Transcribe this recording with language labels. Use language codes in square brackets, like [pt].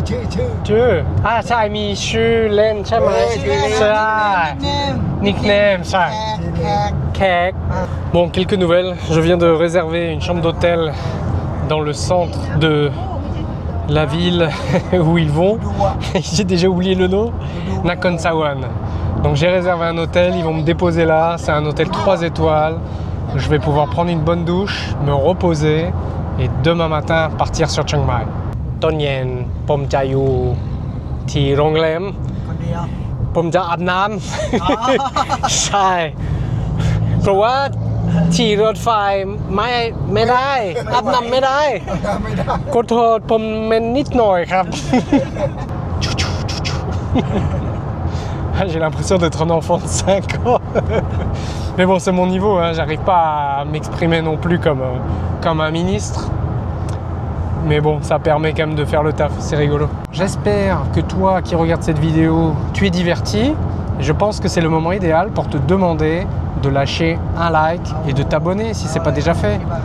[th] ชื่อใช่มีชื่อเล่นใช่ไหม ใช่ nickname ใช่ แขก [en] Cake. [fr] Bon, quelques nouvelles. Je viens de réserver une chambre d'hôtel dans le centre de la ville où ils vont. J'ai déjà oublié le nom. Nakhon Sawan. Donc j'ai réservé un hôtel, ils vont me déposer là. C'est un hôtel 3 étoiles. Je vais pouvoir prendre une bonne douche, me reposer et demain matin partir sur Chiang Mai. [th] ตอนเย็นผมจะอยู่ที่โรงแรม คนเดียว ผมจะอาบน้ำ ใช่ เพราะว่าที่รถไฟไม่ได้อาบน้ำไม่ได้ ไม่ได้ ขอโทษผมเป็นนิดหน่อยครับ [fr] J'ai l'impression d'être un enfant de 5 ans. Mais bon, c'est mon niveau, hein. J'arrive pas à m'exprimer non plus comme un ministre. Mais bon, ça permet quand même de faire le taf, c'est rigolo. J'espère que toi qui regardes cette vidéo, tu es diverti. Je pense que c'est le moment idéal pour te demander de lâcher un like et de t'abonner si c'est pas déjà fait.